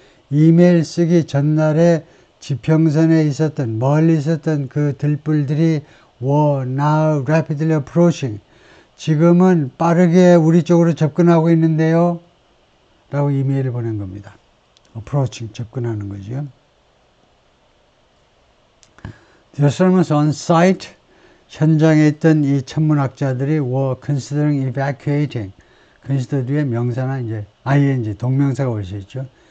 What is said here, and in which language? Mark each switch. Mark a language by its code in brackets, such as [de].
[ko] 이메일 쓰기 전날에 지평선에 있었던, 멀리 있었던 그 들불들이 [en] were now rapidly approaching. [ko] 지금은 빠르게 우리 쪽으로 접근하고 있는데요. 라고 이메일을 보낸 겁니다. approaching, 접근하는 거죠. [en] The astronomers on site, [ko] 현장에 있던 이 천문학자들이 [en] were considering evacuating. [ko] consider 뒤에 명사나 이제 ing, 동명사가 올 수 있죠.